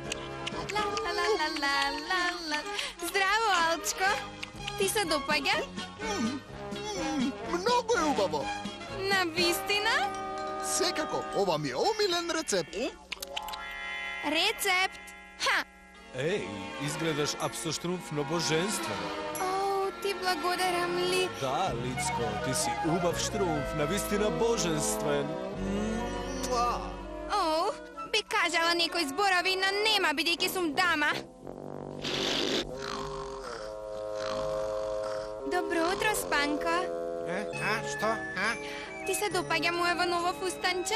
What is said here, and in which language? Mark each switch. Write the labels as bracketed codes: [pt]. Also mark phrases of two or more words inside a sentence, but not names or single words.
[mk] Здраво, Алчко. Ти се допаѓа? Много е убаво. Навистина? Секако, ова ми е омилен рецепт. Рецепт? Ха! Ej, изгледаш апсо Штрумфно боженствено. Ti благодарам ли? Да, Лицко, ти си убав Штрумф, навистина боженствен. Би кажала некој зборови, но нема, бидејќи сум дама. Добро утро, Спанко. Што? Ти се допаѓа моево ново фустанче?